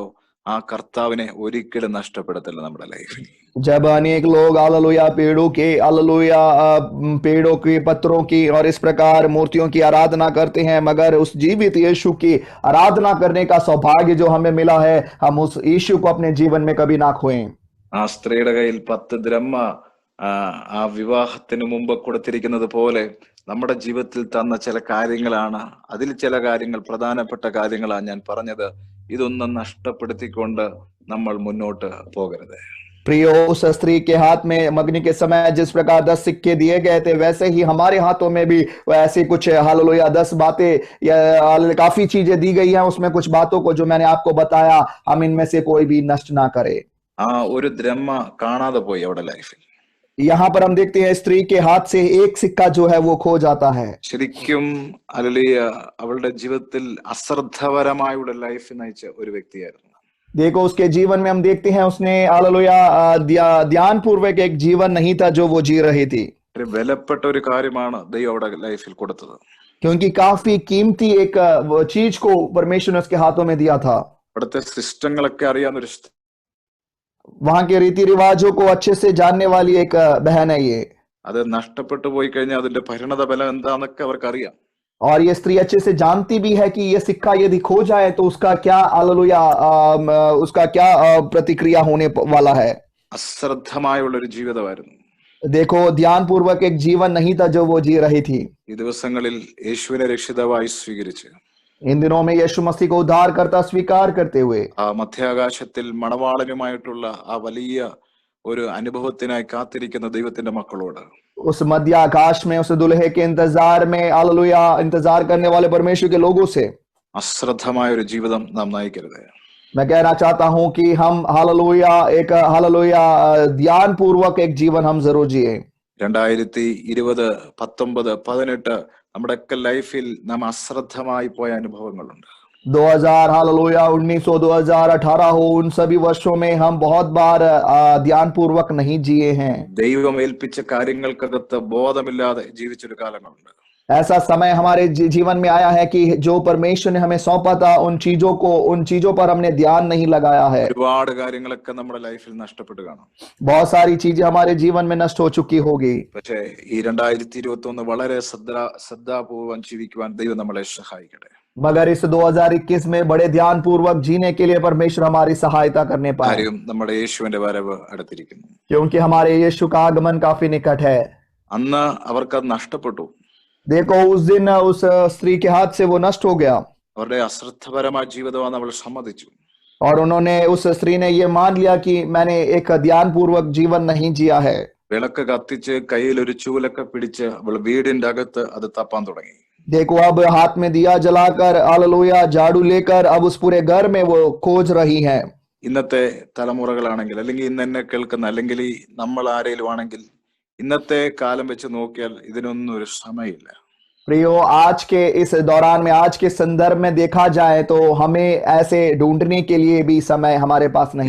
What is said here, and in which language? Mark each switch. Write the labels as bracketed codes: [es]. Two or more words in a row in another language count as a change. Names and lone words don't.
[ml] ആ കർത്താവിനെ ഒരിക്കലും നഷ്ടപ്പെടുത്തില്ല നമ്മുടെ ലൈഫിൽ. [hi] जब अनेक लोग हालेलुया पेड़ों की, पत्थरों की और इस प्रकार मूर्तियों की आराधना करते हैं, मगर उस जीवित यीशु की आराधना करने का सौभाग्य जो हमें मिला है, हम उस यीशु को अपने जीवन में कभी ना खोएं। [ml] ആ സ്ത്രീയുടെ കയ്യിൽ 10 ദ്രഹ്മ ആ വിവാഹത്തിന് മുമ്പ് കൊടുത്തിരിക്കുന്നത് പോലെ നമ്മുടെ ജീവിതത്തിൽ തന്ന ചില കാര്യങ്ങളാണ്. അതിൽ ചില കാര്യങ്ങൾ, പ്രധാനപ്പെട്ട കാര്യങ്ങളാണ് ഞാൻ പറഞ്ഞത്. ഇതൊന്നും നഷ്ടപ്പെടുത്തിക്കൊണ്ട് നമ്മൾ മുന്നോട്ട് പോകരുത്. [hi] प्रियो, उस स्त्री के हाथ में मगनी के समय जिस प्रकार 10 सिक्के दिए गए थे, वैसे ही हमारे हाथों में भी ऐसी कुछ हालेलुया 10 बातें या काफी चीजें दी गई हैं। उसमें कुछ बातों को जो मैंने आपको बताया, हम इनमें से कोई भी नष्ट ना करें। [ml] ആ ഒരു ദ്രഹ്മ കാണാതെ പോയി അവരുടെ ലൈഫിൽ. [hi] यहाँ पर हम देखते हैं स्त्री के हाथ से एक सिक्का जो है वो खो जाता है। [ml] ശരിക്കും ഹല്ലേലൂയ, അവളുടെ ജീവിതത്തിൽ അശ്രദ്ധപരമായുള്ള ലൈഫ് നയിച്ച ഒരു വ്യക്തിയായിരുന്നു. [hi] देखो, उसके जीवन में हम देखते हैं उसने हालेलुया ध्यान पूर्वक एक जीवन नहीं था जो वो जी रही थी, [ml] ഒരു വിലപ്പെട്ട ഒരു കാര്യമാണ് ദൈവം അവിടെ ലൈഫിൽ കൊടുത്തത്. [hi] क्योंकि काफी कीमती एक चीज को परमेश्वर ने उसके हाथों में दिया था। [ml] അവിടുത്തെ സിസ്റ്റങ്ങളൊക്കെ അറിയാവുന്ന ഒരു [hi] वहां के रीति रिवाजों को अच्छे से जानने वाली एक बहन है ये। [ml] അത് നഷ്ടപ്പെട്ടു പോയി കഴിഞ്ഞാൽ അതിന്റെ പരിണത ഫലം എന്താന്നൊക്കെ അവർക്ക് അറിയാം. [hi] और ये स्त्री अच्छे से जानती भी है कि ये सिक्का यदि खो जाए तो उसका क्या हालेलुया उसका क्या प्रतिक्रिया होने वाला है। [ml] അശ്രദ്ധമായുള്ള ഒരു ജീവിതമായിരുന്നു. [hi] देखो ध्यानपूर्वक एक जीवन नहीं था जो वो जी रही थी। [ml] ഈ ദിവസങ്ങളിൽ യേശുവിനെ രക്ഷിതാവായി സ്വീകരിച്ച് [hi] इन दिनों में यीशु मसीह को उद्धार करता स्वीकार करते हुए [ml] ആ മധ്യാകാശത്തിൽ മണവാളനുമായിട്ടുള്ള ആ വലിയ ഒരു അനുഭവത്തിനായി കാത്തിരിക്കുന്ന ദൈവത്തിന്റെ മക്കളോട് [hi] उस मध्य आकाश में उस दुल्हे के इंतजार में हालेलुया इंतजार करने वाले परमेश्वर के लोगों से [ml] അശ്രദ്ധമായ ഒരു ജീവിതം നാം നയിക്കരുത്. [hi] मैं कहना चाहता हूं कि हम हालेलुया एक हालेलुया ध्यान पूर्वक एक जीवन हम जरूर जिए। [ml] 2020, 19, 18 നമ്മുടെയൊക്കെ ലൈഫിൽ നാം അശ്രദ്ധമായി പോയ അനുഭവങ്ങളുണ്ട്. [hi] 2000 हालेलुया 1900 2018 हो उन सभी वर्षों में हम बहुत बार ध्यान पूर्वक नहीं जिए हैं। [ml] ദൈവം ഏൽപ്പിച്ച കാര്യങ്ങൾക്കകത്ത് ബോധമില്ലാതെ ജീവിച്ചൊരു കാലങ്ങളുണ്ട്. [hi] ऐसा समय हमारे जीवन में आया है कि जो परमेश्वर ने हमें सौंपा था उन चीजों पर हमने ध्यान नहीं लगाया है। [ml] ഒരുപാട് കാര്യങ്ങളൊക്കെ നമ്മുടെ ലൈഫിൽ നഷ്ടപ്പെട്ടു കാണും. [hi] बहुत सारी चीजें हमारे जीवन में नष्ट हो चुकी होगी। [ml] പക്ഷേ ഈ 2021 വളരെ ശ്രദ്ധാപൂർവം ജീവിക്കുവാൻ ദൈവം നമ്മളെ സഹായിക്കട്ടെ. [hi] मगर इस 2021 में बड़े ध्यान पूर्वक जीने के लिए परमेश्वर हमारी सहायता करने पाए, [ml] കാര്യം നമ്മുടെ യേശുവിന്റെ വരവ് അടുത്തിരിക്കുന്നു. [hi] क्योंकि हमारे यीशु का आगमन काफी निकट है। [ml] അന്ന് അവർക്കത് നഷ്ടപ്പെട്ടു. [hi] देखो उस दिन उस स्त्री के हाथ से वो नष्ट हो गया [ml] അവരുടെ അശ്രദ്ധപരമായ ജീവിതമാണ് അവൾ സമ്മതിച്ചു. [hi] और उन्होंने उस स्त्री ने ये मान लिया कि मैंने एक ध्यान पूर्वक जीवन नहीं जिया है। [ml] വിളക്ക് കത്തിച്ച് കയ്യിൽ ഒരു ചൂലൊക്കെ പിടിച്ച് അവൾ വീടിന്റെ അകത്ത് അത് തപ്പാൻ തുടങ്ങി. [hi] देखो अब हाथ में दिया जलाकर हालेलुया झाड़ू लेकर अब उस पूरे घर में वो खोज रही है। [ml] ഇന്നത്തെ തലമുറകളാണെങ്കിൽ അല്ലെങ്കിൽ ഇന്ന് എന്നെ കേൾക്കുന്ന അല്ലെങ്കിൽ ഈ നമ്മൾ ആരെങ്കിലും ആണെങ്കിൽ ഇന്നത്തെ കാലം വെച്ച് നോക്കിയാൽ ഇതിനൊന്നും ഒരു സമയമില്ല. [hi] प्रियो आज के इस दौरान में आज के संदर्भ में देखा जाए तो हमें ऐसे ढूंढने के लिए भी समय हमारे पास नहीं